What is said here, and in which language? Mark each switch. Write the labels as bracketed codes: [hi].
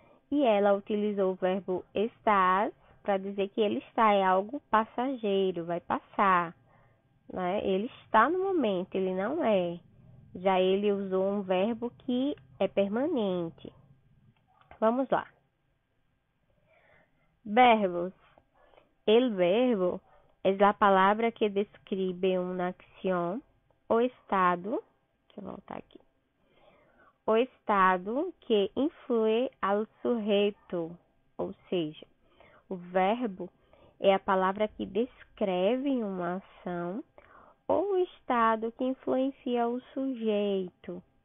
[pt] E ela utilizou o verbo estás para dizer que ele está, é algo passageiro, vai passar. Né? Ele está no momento, ele não é. Já ele usou um verbo que é permanente. Vamos lá. Verbos. [es] El verbo es la palabra que describe una acción o estado. [pt] Deixa eu voltar aqui. O estado que influi ao sujeito, ou seja, o verbo é a palavra que descreve uma ação ou o estado que influencia o sujeito.